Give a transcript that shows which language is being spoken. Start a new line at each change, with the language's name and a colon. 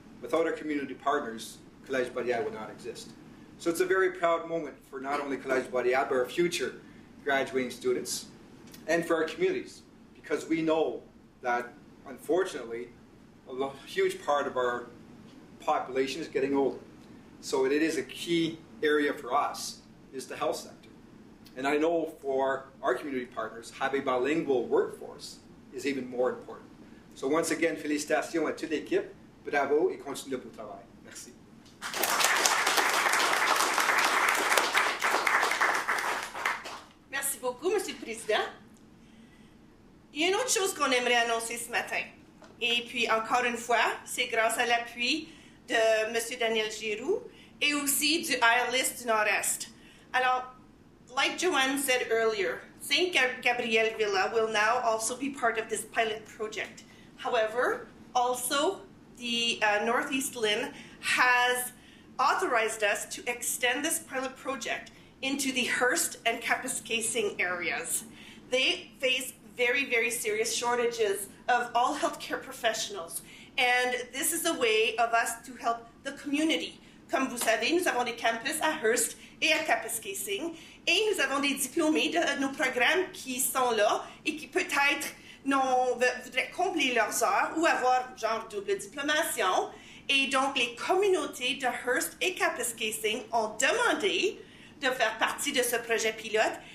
English: Without our community partners, Collège Boréal would not exist. So it's a very proud moment for not only Collège Boréal, but our future graduating students, and for our communities, because we know that, unfortunately, a huge part of our population is getting older. So it is a key area for us, is the health sector. And I know for our community partners, have a bilingual workforce is even more important. So once again,
French: félicitations à toute l'équipe, bravo et continuez pour le travail. Merci. Merci beaucoup, Monsieur le Président. Il y a une autre chose qu'on aimerait annoncer ce matin. Et puis, encore une fois, c'est grâce à l'appui de Monsieur Daniel Giroux et aussi du ILIS du Nord-Est.
English: Alors, like Joanne said earlier, St. Gabriel Villa will now also be part of this pilot project. However, also, the Northeast LIN has authorized us to extend this pilot project into the Hearst and Kapuskasing areas. They face very, very serious shortages of all healthcare professionals. And this is a way of us to help the community.
French: Comme vous savez, nous avons des campus à Hearst et à Kapuskasing, et nous avons des diplômés de nos programmes qui sont là et qui peut-être voudraient combler leurs heures ou avoir genre double diplomation. Et donc, les communautés de Hearst et Kapuskasing ont demandé de faire partie de ce projet pilote.